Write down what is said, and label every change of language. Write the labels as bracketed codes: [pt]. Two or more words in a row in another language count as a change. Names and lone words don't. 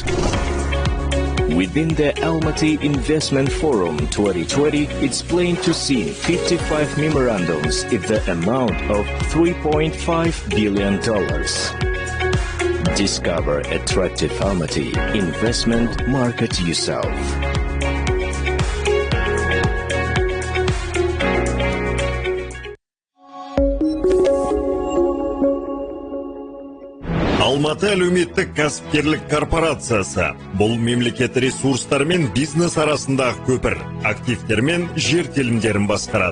[en] Within the Almaty Investment Forum 2020, it's planned to see 55 memorandums in the amount of $3.5 billion. Discover attractive Almaty investment market yourself. [kk] Алматы әлеуметтік кәсіпкерлік корпорациясы. Бұл мемлекет ресурстар мен бизнес арасындағы көпір, активтер мен жер телімдерін басқарады.